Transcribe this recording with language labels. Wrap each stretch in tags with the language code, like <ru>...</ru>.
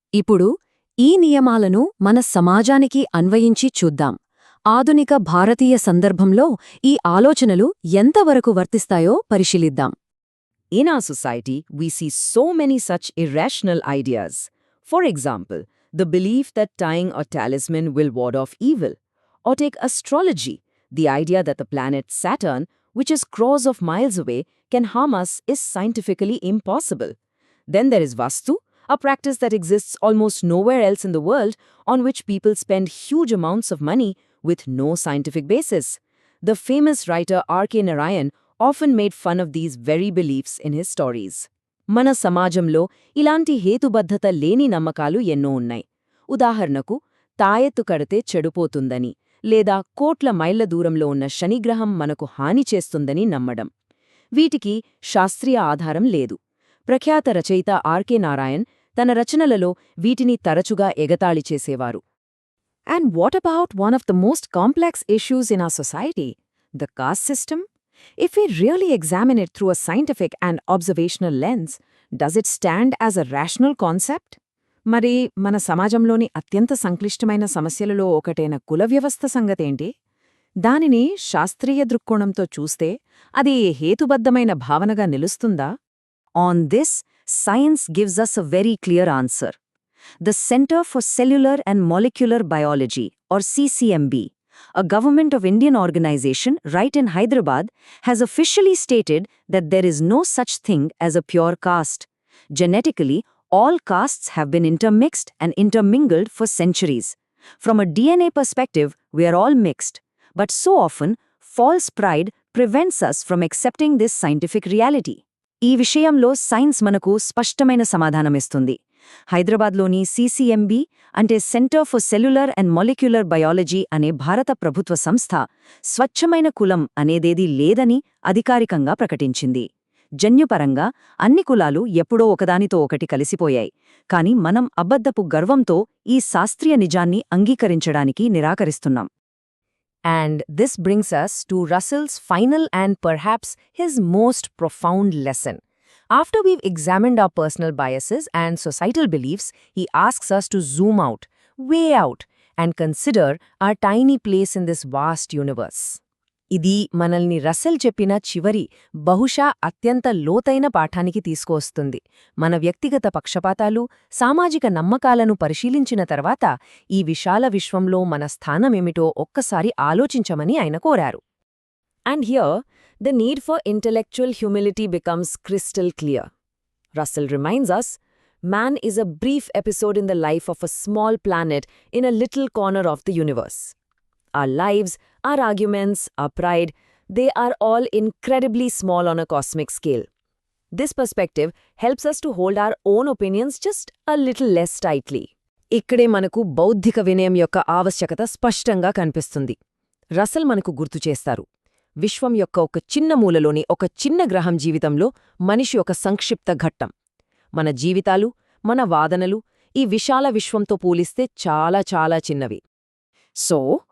<te>ఇప్పుడు ఈ నియమాలను మన సమాజానికి అన్వయించి చూద్దాం. ఆధునిక భారతీయ సందర్భంలో ఈ ఆలోచనలు ఎంతవరకు వర్తిస్తాయో పరిశీలిద్దాం.</te> <en>In our society, we see so many such irrational ideas. For example, the belief that tying a talisman will ward off evil. Or take astrology, the idea that the planet Saturn, which is crores of miles away, can harm us is scientifically impossible. Then there is Vastu, a practice that exists almost nowhere else in the world, on which people spend huge amounts of money with no scientific basis. The famous writer R.K. Narayan often made fun of these very beliefs in his stories.</en> <te>మన సమాజంలో ఇలాంటి హేతుబద్ధత లేని నమ్మకాలు ఎన్నో ఉన్నాయి. ఉదాహరణకు, తాయెత్తు కడితే చెడిపోతుందని లేదా కోట్ల మైళ్ల దూరంలో ఉన్న శనిగ్రహం మనకు హాని చేస్తుందని నమ్మడం. వీటికి శాస్త్రీయ ఆధారం లేదు. ప్రఖ్యాత రచయిత ఆర్కే నారాయణ్ తన రచనలలో వీటిని తరచుగా ఎగతాళి చేసేవారు.</te> <en>And what about one of the most complex issues in our society? The caste system? If we really examine it through a scientific and observational lens, does it stand as a rational concept?</en> <te>మరి మన సమాజంలోని అత్యంత సంక్లిష్టమైన సమస్యలలో ఒకటైన కుల వ్యవస్థ సంగతేంటి? దానిని శాస్త్రీయ దృక్కోణంతో చూస్తే అది హేతుబద్ధమైన భావనగా నిలుస్తుందా?</te> <en>On this, science gives us a very clear answer. The Center for Cellular and Molecular Biology, or CCMB, a Government of Indian organization right in Hyderabad, has officially stated that there is no such thing as a pure caste. Genetically, all castes have been intermixed and intermingled for centuries. From a DNA perspective, we are all mixed. But so often, false pride prevents us from accepting this scientific reality.</en> <te>ఈ విషయంలో science మనకు స్పష్టమైన సమాధానమిస్తుంది. హైదరాబాద్లోని CCMB అంటే centre for cellular and molecular biology అనే భారత ప్రభుత్వ సంస్థ స్వచ్ఛమైన కులం అనేదేదీ లేదని అధికారికంగా ప్రకటించింది. జన్యుపరంగా అన్ని కులాలు ఎప్పుడో ఒకదానితో ఒకటి కలిసిపోయాయి. కాని మనం అబద్ధపు గర్వంతో ఈ శాస్త్రీయ నిజాన్ని అంగీకరించడానికి నిరాకరిస్తున్నాం.</te> <en>And this brings us to Russell's final and perhaps his most profound lesson. After we've examined our personal biases and societal beliefs, he asks us to zoom out, way out, and consider our tiny place in this vast universe.</en> <te>ఇది మనల్ని Russell చెప్పిన చివరి, బహుశా అత్యంత లోతైన పాఠానికి తీసుకువస్తుంది. మన వ్యక్తిగత పక్షపాతాలు, సామాజిక నమ్మకాలను పరిశీలించిన తర్వాత ఈ విశాల విశ్వంలో మన స్థానమేమిటో ఒక్కసారి ఆలోచించమని ఆయన కోరారు.</te> <en>And here, the need for intellectual humility becomes crystal clear. Russell reminds us, man is a brief episode in the life of a small planet in a little corner of the universe. Our lives, our arguments, our pride, they are all incredibly small on a cosmic scale. This perspective helps us to hold our own opinions just a little less tightly.</en> <te>ఇక్కడే మనకు బౌద్ధిక వినయం యొక్క ఆవశ్యకత స్పష్టంగా కనిపిస్తుంది. Russell మనకు గుర్తు చేస్తారు, విశ్వం యొక్క ఒక చిన్న మూలలోని ఒక చిన్న గ్రహం జీవితంలో మనిషి ఒక సంక్షిప్త ఘట్టం. మన జీవితాలు, మన వాదనలు ఈ విశాల విశ్వంతో పోలిస్తే చాలా చాలా చిన్నవి. So,</te>